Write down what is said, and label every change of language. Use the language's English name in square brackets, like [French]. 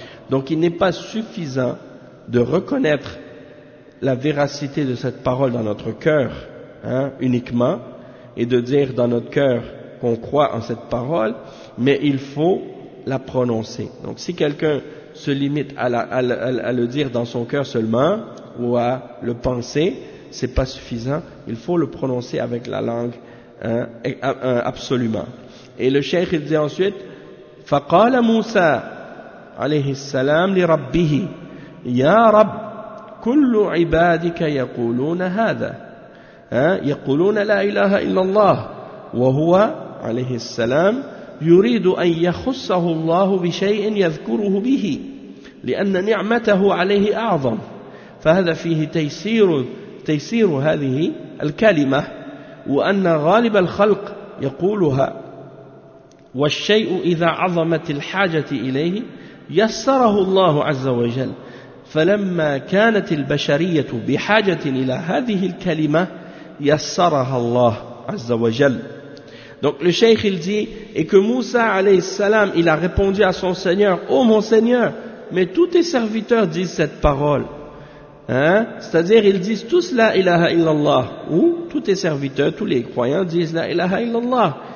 [French] Donc il n'est pas suffisant de reconnaître la véracité de cette parole dans notre cœur, hein, uniquement, et de dire dans notre cœur qu'on croit en cette parole, mais il faut la prononcer. Donc si quelqu'un se limite à le dire dans son cœur seulement, ou à le penser, c'est pas suffisant, il faut le prononcer avec la langue, hein, absolument. Et le cheikh il dit ensuite [Arabic] فَقَالَ مُوسَى عَلَيْهِ السَّلَامُ لِرَبِّهِ يَا رَبْ كُلُّ عِبَادِكَ يَقُولُونَ هَذَا يَقُولُونَ لَا إِلَهَ إِلَّا اللَّهُ وَهُوَ عَلَيْهِ السَّلَامُ يريد أن يخصه الله بشيء يذكره به لأن نعمته عليه أعظم فهذا فيه تيسير هذه الكلمة وأن غالب الخلق يقولها والشيء إذا عظمت الحاجة إليه يسره الله عز وجل فلما كانت البشرية بحاجة إلى هذه الكلمة يسرها الله عز وجل. [French] Donc le cheikh il dit, et que Moussa alayhi salam il a répondu à son Seigneur, ô mon Seigneur, mais tous tes serviteurs disent cette parole. Hein? C'est-à-dire ils disent tous la ilaha illallah, ou tous tes serviteurs, tous les croyants disent la ilaha illallah.